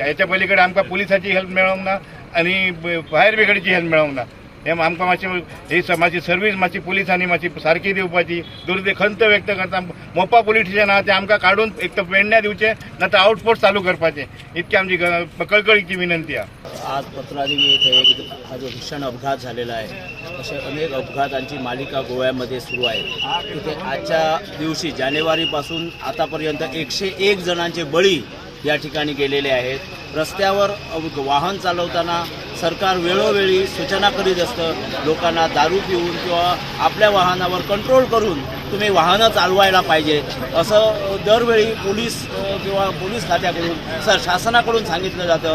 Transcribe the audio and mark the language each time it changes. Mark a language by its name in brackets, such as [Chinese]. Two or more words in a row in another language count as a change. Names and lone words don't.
[Konkani] हेच्या पलीकडे आमकां पुलिसाची हेल्प मेळोंक ना आणि फायर ब्रिगेडची हेल्प मेळोंक ना. हे आमकां मातशी सर्वीस मातशी पुलिसांनी मातशी सारकी दिवपाची खंत व्यक्त करता. मोपा पुलीस स्टेशन आहा ते आमकां काडून एक तर पेडण्यां दिवचे ना तर आउटपोस्ट चालू करपाचे. [Marathi] इतकी आमची कळकळीची विनंती आहे. आज पत्रादेवी येथे एक भीषण अपघात झालेला आहे. असे अनेक अपघातांची मालिका गोव्यामध्ये सुरू आहे. तिथे आजच्या दिवशी जानेवारीपासून आतापर्यंत 101 जणांचे बळी या ठिकाणी गेलेले आहेत. रस्त्यावर वाहन चालवताना सरकार वेळोवेळी सूचना करीत असतं लोकांना दारू पिऊन किंवा आपल्या वाहनावर कंट्रोल करून तुम्ही वाहनं चालवायला पाहिजे असं दरवेळी पोलीस खात्याकडून शासनाकडून सांगितलं जातं.